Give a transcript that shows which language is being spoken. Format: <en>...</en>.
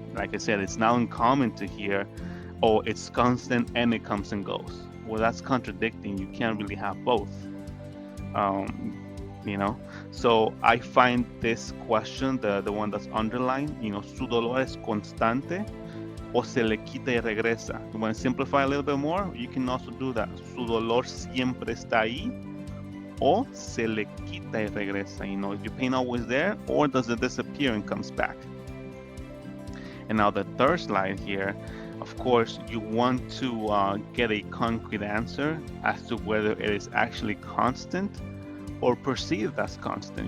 <en>Like I said, it's not uncommon to hear, oh, it's constant and it comes and goes. Well, that's contradicting. You can't really have both. Um, you know, so I find this question, the one that's underlined,</en> <es>su dolor es constante o se le quita y regresa.</es> <en>You want to simplify a little bit more? You can also do that.</en> <es>Su dolor siempre está ahí o se le quita y regresa.</es> <en>Is your pain always there, or does it disappear and comes back? And now the third slide here, of course, you want to get a concrete answer as to whether it is actually constant or perceived as constant.</en>